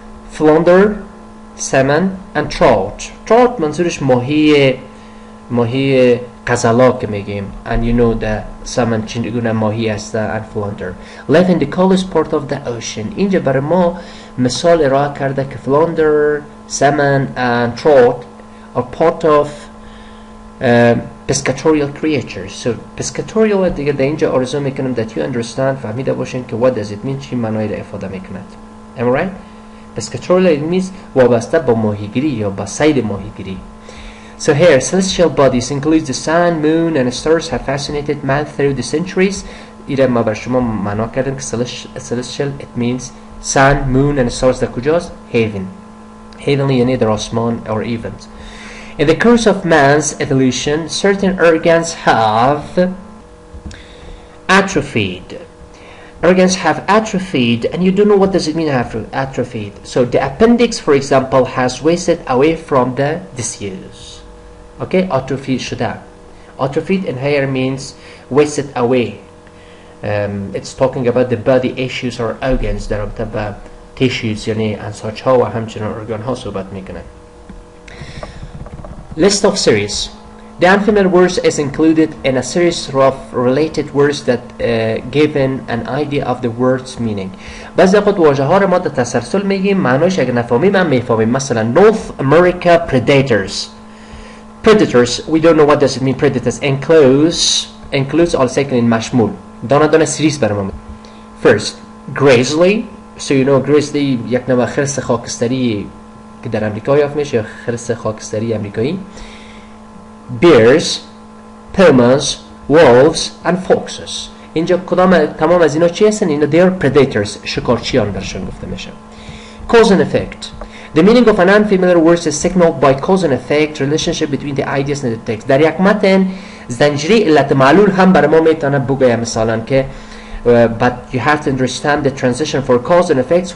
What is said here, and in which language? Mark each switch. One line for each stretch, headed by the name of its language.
English: Flounder, salmon and trout. Trout
Persian: منظورش ماهی قزلا که میگیم
English: and you know the salmon
Persian: چگونه ماهی است
English: and flounder live in the coldest part of the ocean.
Persian: اینجا برای ما مثال ارائه کرده که
English: flounder, salmon and trout are part of pescatorial creatures.
Persian: So pescatorial دیگه در اینجا آرزو میکنم
English: that you understand
Persian: فهمیده باشین که
English: what does it mean،
Persian: چی معنایی را افاده میکند.
English: Am I right?
Persian: Pescatorial
English: it means
Persian: وابسته با ماهیگیری یا با صید ماهیگیری.
English: So here, celestial bodies includes the sun, moon, and stars have fascinated man through the centuries.
Persian: ایره ما بر شما معنا کردم که
English: celestial it means sun, moon, and stars
Persian: در کجاست؟ heaven.
English: Heavenly
Persian: یعنی در آسمان
English: or event. In the course of man's evolution, certain organs have atrophied. Organs have atrophied, and you don't know what does it mean atrophied. So the appendix, for example, has wasted away from the disuse. Okay, atrophy شده. Atrophied in here means wasted away. It's talking about the body issues or organs
Persian: در رابطه با tissues یعنی انساج ها و همچنین ارگان ها صحبت میکنن.
English: List of series. The unfamiliar words is included in a series of related words that given an idea of the word's meaning.
Persian: بعضی وقت واژه ها رو ما در تسلسل میگیم معناش اگه نفهمیم هم میفهمیم.
English: مثلا North America predators. Predators, we don't know what does it mean. Predators includes all second in مشمول.
Persian: دانه سریس برام.
English: First, grizzly. So you know
Persian: grizzly یک نوع خرس خاکستری که در امریکا یافت میشه، خرس خاکستری امریکایی.
English: Bears, pumas, wolves and foxes.
Persian: اینجا تمام از اینا چی هستن؟ اینا
English: they are predators،
Persian: شکارچیان برشون گفته میشه.
English: Cause and effect. The meaning of an unfamiliar word is signaled by cause and effect relationship between the ideas and the text.
Persian: در یک متن زنجیره علت معلول هم برای ما میتونه بگه، مثلا که
English: but you have to understand the transition for cause and effects.